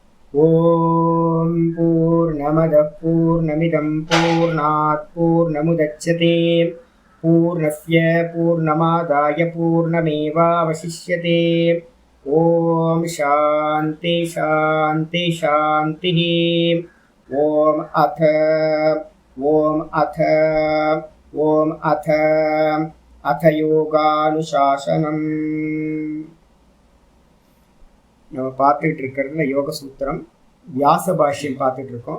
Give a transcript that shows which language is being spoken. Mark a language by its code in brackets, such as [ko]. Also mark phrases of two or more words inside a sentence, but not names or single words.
[sa] ओम् पूर्णमद पूर्णमिदम् पूर्णात् पूर्णमुदच्यते पूर्णस्य पूर्णमादाय पूर्णमेवावशिष्यते. ओम् शान्ति शान्ति शान्ति. ओम् अथ ओम् अथ ओम् अथ अथ योगानुशासनम्. [ta] நம்ம பார்த்துட்டு இருக்கிறதுல யோக சூத்திரம் வியாச பாஷ்யம் பார்த்துட்டு இருக்கோம்.